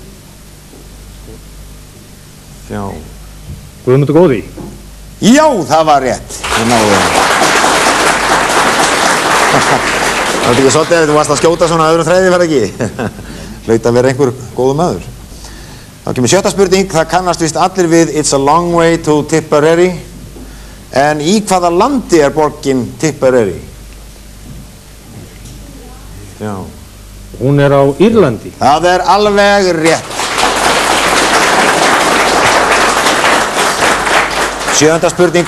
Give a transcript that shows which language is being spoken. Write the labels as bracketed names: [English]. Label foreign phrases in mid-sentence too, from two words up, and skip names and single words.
[Icelandic] Guðmundur Góði. Já, það var rétt. Þið náðu því. Það er ekki svolítið ef þú varst að skjóta svona öðrum þræði, var ekki? Hlaut að vera einhver góðu maður. Þá kemur sjötta spurning. Það kannast vist allir við It's a long way to Tipperary. En í hvaða landi er borgin Tipperary? Hún er á Írlandi. Það er alveg rétt. Sjöunda spurning.